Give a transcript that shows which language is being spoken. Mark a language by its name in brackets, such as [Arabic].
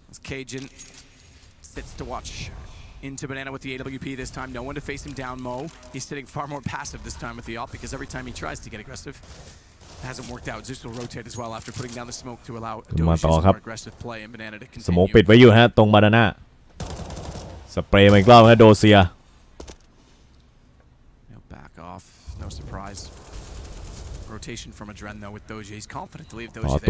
[English] Cajun sits to watch into Banana with the AWP this time. No one to face him down, Mo. He's sitting far more passive this time with the op because every time he tries to get aggressive, it hasn't worked out. Zeus will rotate as well after putting down the smoke to allow Doja's more aggressive play and Banana to continue. [Thai] สโมกปิดไว้อยู่ฮะตรงบานาน่าสเปรย์มาอีกรอบฮะโดเซีย [English] Back off, no surprise. Rotation from Adren though with Doja. He's confident to leave Doja there.